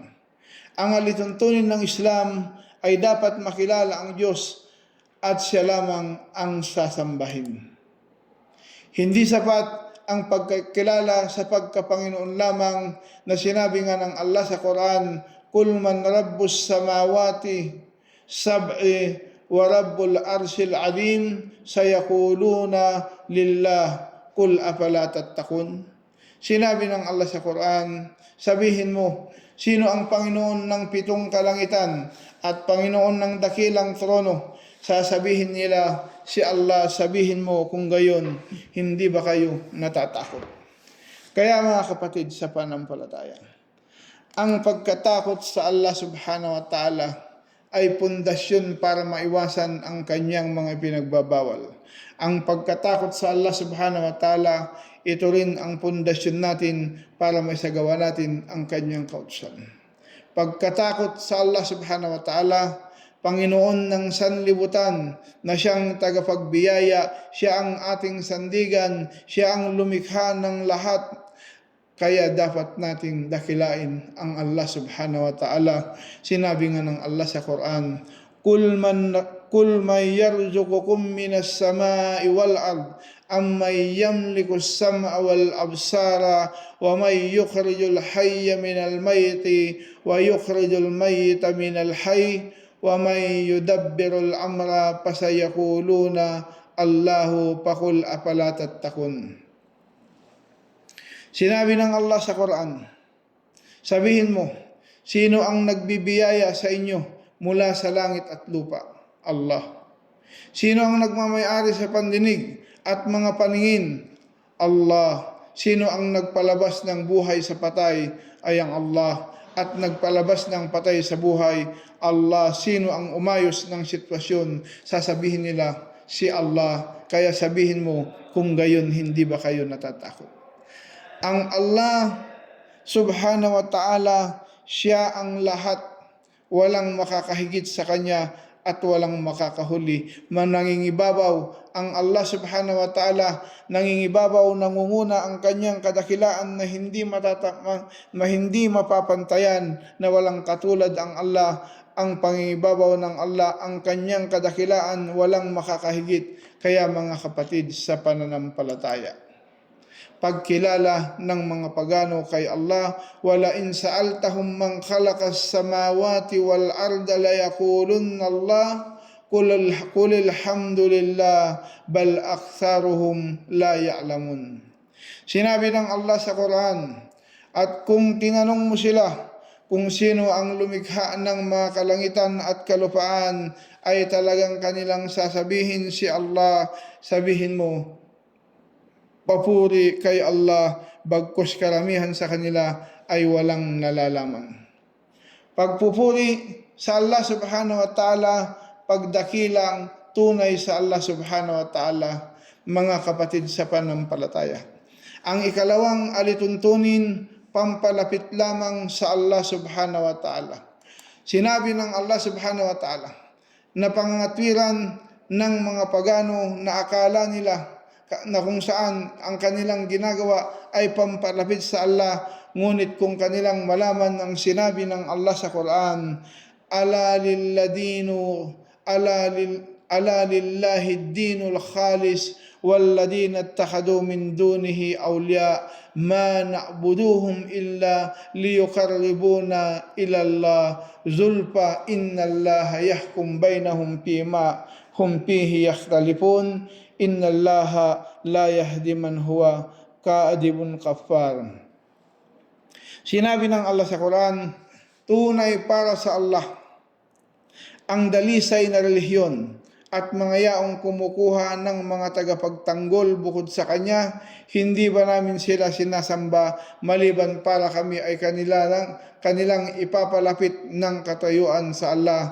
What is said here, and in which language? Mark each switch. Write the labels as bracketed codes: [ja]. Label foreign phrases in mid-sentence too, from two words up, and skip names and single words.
[tl] Ang alituntunin ng Islam ay dapat makilala ang Diyos at siya lamang ang sasambahin. Hindi sapat ang pagkilala sa pagkapanginoon lamang na sinabi nga ng Allah sa Quran, [ar] "قل من رب السماوات السبع ورب العرش العظيم سيقولون لله قل أفلا تتقون." [tl] Sinabi ng Allah sa Quran, sabihin mo, sino ang Panginoon ng 7 kalangitan at Panginoon ng dakilang trono? Sasabihin nila, si Allah. Sabihin mo, kung gayon, hindi ba kayo natatakot? Kaya mga kapatid sa pananampalataya, ang pagkatakot sa Allah [ar] سبحانه وتعالى [tl] ay pundasyon para maiwasan ang kanyang mga pinagbabawal. Ang pagkatakot sa Allah [ar] سبحانه وتعالى, [tl] ito rin ang pundasyon natin para maisagawa natin ang kanyang kautusan. Pagkatakot sa Allah [ar] سبحانه وتعالى, [tl] Panginoon ng sanlibutan na siyang tagapagbiyaya, siya ang ating sandigan, siya ang lumikha ng lahat. Kaya dapat nating dakilain ang Allah [ar] سبحانه وتعالى. [tl] Sinabi nga ng Allah sa Quran, [ar] قل من يرزقكم من السماء والأرض أمن يملك السمع والأبصار ومن يخرج الحي من الميت ويخرج الميت من الحي ومن يدبر الأمر فسيقولون الله فقل أفلا تتقون. [tl] Sinabi ng Allah sa Quran, sabihin mo, sino ang nagbibiyaya sa inyo mula sa langit at lupa? Allah. Sino ang nagmamayari sa pandinig at mga paningin? Allah. Sino ang nagpalabas ng buhay sa patay? Ay ang Allah. At nagpalabas ng patay sa buhay? Allah. Sino ang umayos ng sitwasyon? Sasabihin nila, si Allah. Kaya sabihin mo, kung gayon hindi ba kayo natatakot? Ang Allah [ar] سبحانه وتعالى, [tl] siya ang lahat. Walang makakahigit sa Kanya at walang makakahuli. Nangingibabaw ang Allah [ar] سبحانه وتعالى, [tl] nangingibabaw, nangunguna ang Kanyang kadakilaan na hindi mapapantayan, na walang katulad ang Allah. Ang pangingibabaw ng Allah, ang Kanyang kadakilaan, walang makakahigit. Kaya mga kapatid sa pananampalataya, pagkilala ng mga pagano kay Allah, [ar] ولئن سألتهم من خلق السماوات والأرض ليقولن الله قل الحمد لله بل أكثرهم لا يعلمون. [tl] Sinabi ng Allah sa Quran, at kung tinanong mo sila kung sino ang lumikha ng mga kalangitan at kalupaan, ay talagang kanilang sasabihin si Allah. Sabihin mo, papuri kay Allah, bagkus karamihan sa kanila ay walang nalalaman. Pagpupuri sa Allah [ar] سبحانه وتعالى, [tl] pagdakilang tunay sa Allah [ar] سبحانه وتعالى, [tl] mga kapatid sa pananampalataya. Ang ikalawang alituntunin, pampalapit lamang sa Allah [ar] سبحانه وتعالى. [tl] Sinabi ng Allah [ar] سبحانه وتعالى [tl] na pangangatwiran ng mga pagano na akala nila na kung saan ang kanilang ginagawa ay pampalapit sa Allah, ngunit kung kanilang malaman ang sinabi ng Allah sa Quran, [ar] ala لله الدين الخالص والذين اتخذوا من دونه أولياء ما نعبدهم إلا ليقربونا إلى الله زلفى إن الله يحكم بينهم في ما هم فيه يختلفون إن الله لا يهدي من هو كاذب كفار. [tl] Sinabi ng Allah sa Quran, tunay para sa Allah ang dalisay na relihiyon at mga yaong kumukuha ng mga tagapagtanggol bukod sa Kanya, hindi ba namin sila sinasamba maliban para kami ay kanilang ipapalapit ng katayuan sa Allah.